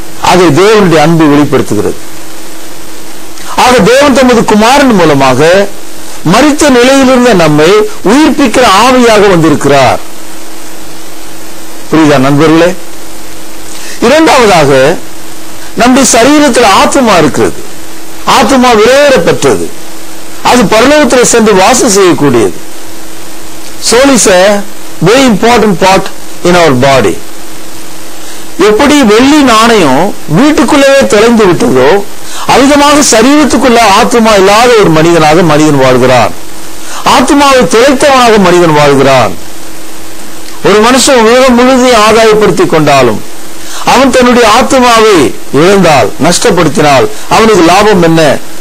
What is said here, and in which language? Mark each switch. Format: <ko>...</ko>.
<ta>அதை தேவனுடைய அன்பு வெளிப்படுத்துகிறது. ஆக தேவன் தமது குமாரன் மூலமாக மரித்த நிலையிலிருந்த நம்மை உயிர்ப்பிக்கிற ஆவியாக வந்திருக்கிறார். புரியுதா நண்பர்களே? இரண்டாவதாக, நம்முடைய சரீரத்தில் ஆத்மா இருக்கிறது. ஆத்மா விலையேறப்பெற்றது. அது பரலோகத்தில் சென்று வாசம் செய்யக்கூடியது.</ta> <en>Soul is a very important part in our body.</en> <ta>எப்படி வெள்ளி நாணயம் வீட்டுக்குள்ளவே தொலைந்து விட்டதோ அவ்விதமாக சரீரத்துக்குள்ள ஆத்மா இல்லாத ஒரு மனிதனாக மனிதன் வாழ்கிறான். ஆத்மாவை தொலைத்தவனாக மனிதன் வாழ்கிறான். ஒரு மனுஷன் உலகம் முழுவதையும் ஆதாயப்படுத்திக் கொண்டாலும் அவன் தன்னுடைய ஆத்மாவை இழந்தால், நஷ்டப்படுத்தினால் அவனுக்கு லாபம் என்ன?</ta>